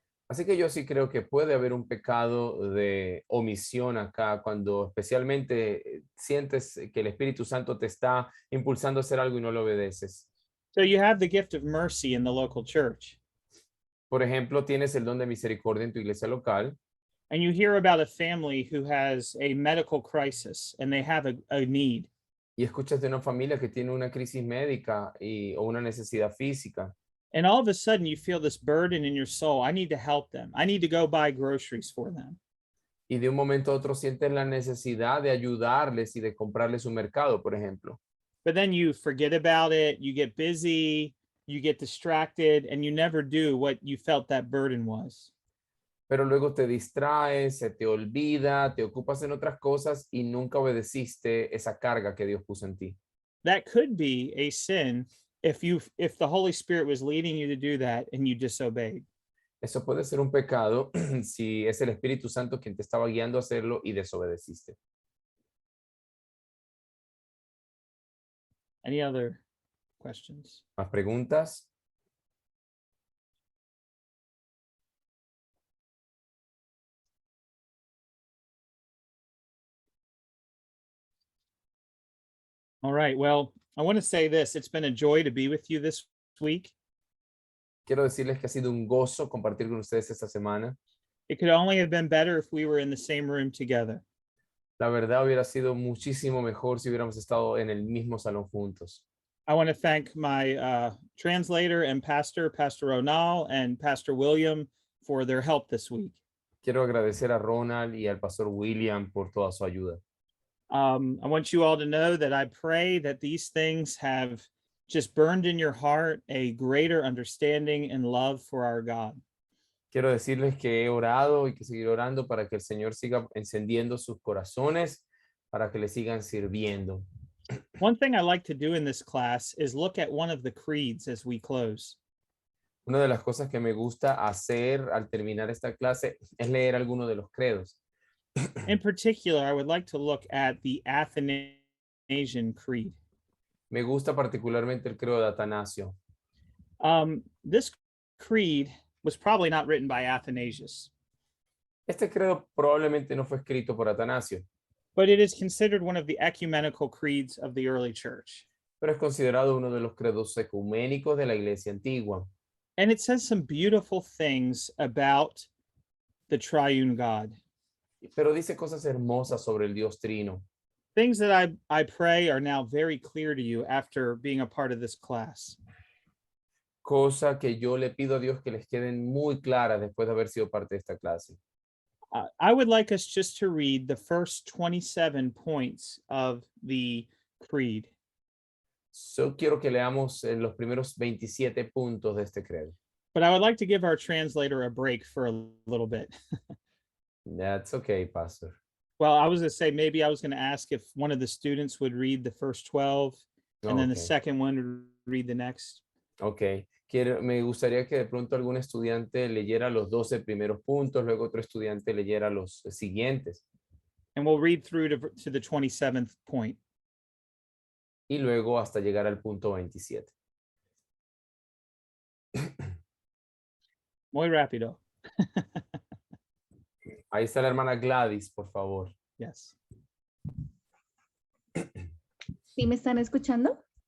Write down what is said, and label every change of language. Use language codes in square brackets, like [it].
[es] Así que yo sí creo que puede haber un pecado de omisión acá cuando especialmente sientes que el Espíritu Santo te está impulsando a hacer algo y no lo obedeces. [en] So you have the gift of mercy in the local church, [es] Por ejemplo, tienes el don de misericordia en tu iglesia local [en] and you hear about a family who has a medical crisis and they have a need. [es] y escuchas de una familia que tiene una crisis médica o una necesidad física. [en] And all of a sudden you feel this burden in your soul. I need to help them. I need to go buy groceries for them. [es] Y de un momento a otro sientes la necesidad de ayudarles y de comprarles un mercado, por ejemplo. [en] But then you forget about it, you get busy, you get distracted, and you never do what you felt that burden was. [es] Pero luego te distraes, se te olvida, te ocupas en otras cosas y nunca obedeciste esa carga que Dios puso en ti. [en] That could be a sin if the Holy Spirit was leading you to do that and you disobeyed. [es] Eso puede ser un pecado si es el Espíritu Santo quien te estaba guiando a hacerlo y desobedeciste. [en] Any other questions? [es] ¿Más preguntas? [en] All right. Well, I want to say this. It's been a joy to be with you this week. [es] Quiero decirles que ha sido un gozo compartir con ustedes esta semana. [en] It could only have been better if we were in the same room together. [es] La verdad hubiera sido muchísimo mejor si hubiéramos estado en el mismo salón juntos. [en] I want to thank my translator and pastor, Pastor Ronald and Pastor William, for their help this week. [es] Quiero agradecer a Ronald y al pastor William por toda su ayuda. [en] I want you all to know that I pray that these things have just burned in your heart a greater understanding and love for our God. [es] Quiero decirles que he orado y que seguiré orando para que el Señor siga encendiendo sus corazones, para que le sigan sirviendo. [en] One thing I like to do in this class is look at one of the creeds as we close. [es] Una de las cosas que me gusta hacer al terminar esta clase es leer alguno de los credos. [en] In particular, I would like to look at the Athanasian Creed. [es] Me gusta particularmente el credo de Atanasio. [en] This creed was probably not written by Athanasius, [es] Este credo probablemente no fue escrito por Atanasio, [en] but it is considered one of the ecumenical creeds of the early church. [es] pero es considerado uno de los credos ecuménicos de la iglesia antigua. [en] And it says some beautiful things about the triune God. [es] Pero dice cosas hermosas sobre el Dios Trino. [en] Things that I pray are now very clear to you after being a part of this class. [es] Cosa que yo le pido a Dios que les queden muy claras después de haber sido parte de esta clase. [en] I would like us just to read the first 27 points of the creed. [es] Yo quiero que leamos los primeros 27 puntos de este credo. [en] But I would like to give our translator a break for a little bit. That's okay, Pastor. Well, I was going to say, maybe I was going to ask if one of the students would read the first 12 and then the Okay. second one would read the next. Ok. [es] Me gustaría que de pronto algún estudiante leyera los 12 primeros puntos, luego otro estudiante leyera los siguientes [en] And we'll read through to the 27th point. [es] y luego hasta llegar al punto 27. Muy rápido. Ahí está la hermana Gladys, por favor. [en] Yes. [es] ¿Sí me están escuchando?